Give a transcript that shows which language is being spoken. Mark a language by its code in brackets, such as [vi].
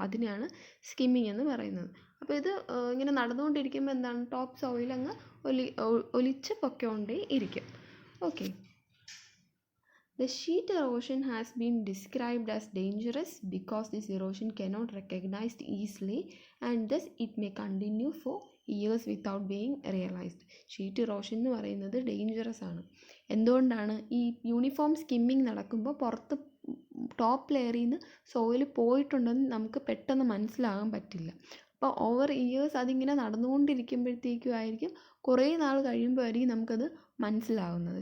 [ml] അതിനാണ് സ്കിമ്മിങ് എന്ന് പറയുന്നത്. അപ്പോൾ ഇത് ഇങ്ങനെ നടന്നുകൊണ്ടിരിക്കുമ്പോൾ എന്താണ്? ടോപ്പ് സോയിൽ അങ്ങ് ഒലിച്ച് പൊയ്ക്കൊണ്ടേ ഇരിക്കും. Okay. [en] The sheet erosion has been described as dangerous because this erosion cannot recognized easily and thus it may continue for years without being realized. [ml] Sheet erosion എന്ന് പറയുന്നത് ഡേഞ്ചറസ് ആണ്. എന്തുകൊണ്ടാണ്? ഈ യൂണിഫോം സ്കിമ്മിങ് നടക്കുമ്പോൾ പുറത്ത് ടോപ്പ് ലെയറിൽ നിന്ന് soil പോയിട്ടുണ്ടെന്ന് നമുക്ക് പെട്ടെന്ന് മനസ്സിലാകാൻ പറ്റില്ല. അപ്പോൾ ഓവർ ഇയേഴ്സ് അതിങ്ങനെ നടന്നുകൊണ്ടിരിക്കുമ്പോഴത്തേക്കും ആയിരിക്കും, കുറേ നാൾ കഴിയുമ്പോഴായിരിക്കും നമുക്കത് മനസ്സിലാവുന്നത്.